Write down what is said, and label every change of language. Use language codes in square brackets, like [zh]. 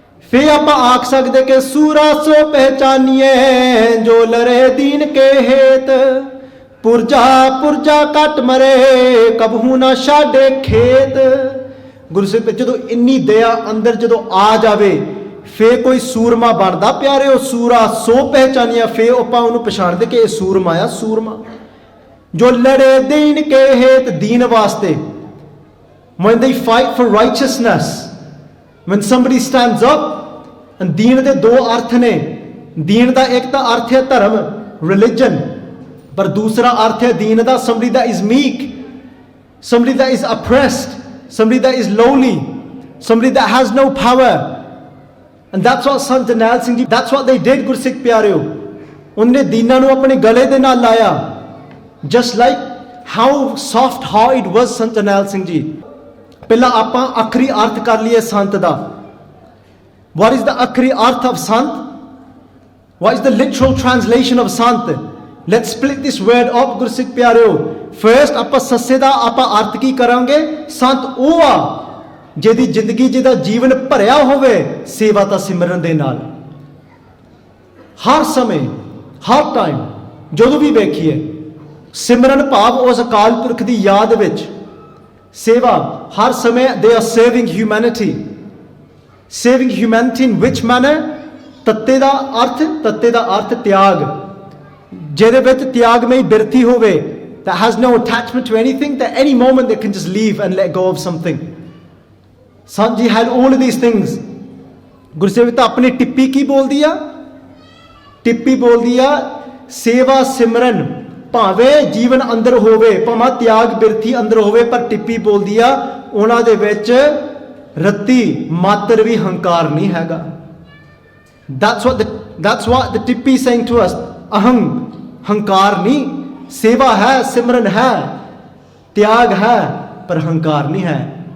[pa] ਫੇ ਆਪਾਂ ਆਖ ਸਕਦੇ ਕਿ ਸੂਰਾ ਸੋ ਪਹਿਚਾਨੀਏ ਜੋ ਲੜੇ ਦੀਨ ਕੇ ਹੇਤ, ਪੁਰਜਾ ਕੱਟ ਮਰੇ ਕਬਹੂ ਨਾ ਛਾੜੇ ਖੇਤ। ਗੁਰੂ ਸਾਹਿਬ ਜਦੋਂ ਇੰਨੀ ਦਇਆ ਅੰਦਰ ਜਦੋਂ ਆ ਜਾਵੇ ਫੇ ਕੋਈ ਸੂਰਮਾ ਬਣਦਾ ਪਿਆਰਿਓ। ਸੂਰਾ ਸੋ ਪਹਿਚਾਨੀਆ, ਫੇ ਆਪਾਂ ਉਹਨੂੰ ਪਛਾਣਦੇ ਕਿ ਇਹ ਸੂਰਮਾ ਆ, ਸੂਰਮਾ ਜੋ ਲੜੇ ਦੀਨ ਕੇ ਹੇਤ, ਦੀਨ ਵਾਸਤੇ। [en] When they fight for righteousness, when somebody stands up, and [pa] ਦੀਨ ਦੇ 2 ਅਰਥ ਨੇ। ਦੀਨ ਦਾ ਇੱਕ ਤਾਂ ਅਰਥ ਹੈ ਧਰਮ, [en] religion, [pa] ਪਰ ਦੂਸਰਾ ਅਰਥ ਹੈ ਦੀਨ ਦਾ [en] somebody that is meek, somebody that is oppressed, somebody that is lowly, somebody that has no power. And that's what Sant Jarnail Singh ji, that's what they did [pa] ਗੁਰਸਿੱਖ ਪਿਆਰਿਓ। ਉਹਨੇ ਦੀਨਾਂ ਨੂੰ ਆਪਣੇ ਗਲੇ ਦੇ ਨਾਲ ਲਾਇਆ। [en] Just like how soft hearted was Sant Jarnail Singh ji. [pa] ਪਹਿਲਾਂ ਆਪਾਂ ਆਖਰੀ ਅਰਥ ਕਰ ਲਈਏ ਸੰਤ ਦਾ। [en] What is the [pa] ਆਖਰੀ ਅਰਥ [en] of Sant? What is the literal translation of Sant? Let's split this word up [pa] ਗੁਰਸਿੱਖ ਪਿਆਰਿਓ। [en] First [pa] ਆਪਾਂ ਸੱਸੇ ਦਾ ਆਪਾਂ ਅਰਥ ਕੀ ਕਰਾਂਗੇ? ਸੰਤ ਉਹ ਆ ਜਿਹਦੀ ਜ਼ਿੰਦਗੀ, ਜਿਹਦਾ ਜੀਵਨ ਭਰਿਆ ਹੋਵੇ ਸੇਵਾ ਤਾਂ ਸਿਮਰਨ ਦੇ ਨਾਲ। ਹਰ ਸਮੇਂ, ਹਰ ਟਾਈਮ ਜਦੋਂ ਵੀ ਵੇਖੀਏ ਸਿਮਰਨ ਭਾਵ ਉਸ ਅਕਾਲ ਪੁਰਖ ਦੀ ਯਾਦ ਵਿੱਚ ਸੇਵਾ। ਹਰ ਸਮੇਂ [en] they are serving humanity. Serving humanity in which manner? [pa] ਤੱਤੇ ਦਾ ਅਰਥ ਤਿਆਗ, ਜਿਹਦੇ ਵਿੱਚ ਤਿਆਗਮਈ ਬਿਰਤੀ ਹੋਵੇ, [en] that has no attachment to anything, that any moment they can just leave and let go of something. Sant ji had all of these things. [pa] Gursewak ਤਾਂ ਆਪਣੀ ਟਿੱਪੀ ਕੀ ਬੋਲਦੀ ਆ? ਟਿੱਪੀ ਬੋਲਦੀ ਆ ਸੇਵਾ ਸਿਮਰਨ ਭਾਵੇਂ ਜੀਵਨ ਅੰਦਰ ਹੋਵੇ, ਭਾਵੇਂ ਤਿਆਗ ਬਿਰਤੀ ਅੰਦਰ ਹੋਵੇ, ਪਰ ਟਿੱਪੀ ਬੋਲਦੀ ਆ ਉਹਨਾਂ ਦੇ ਵਿੱਚ ਰੱਤੀ ਮਾਤਰ ਵੀ ਹੰਕਾਰ ਨਹੀਂ ਹੈਗਾ। [en] That's what the tippy saying to us. [pa] ਹੰਕਾਰ ਨਹੀਂ, ਸੇਵਾ ਹੈ, ਸਿਮਰਨ ਹੈ, ਤਿਆਗ ਹੈ, ਪਰ ਹੰਕਾਰ ਨਹੀਂ ਹੈ।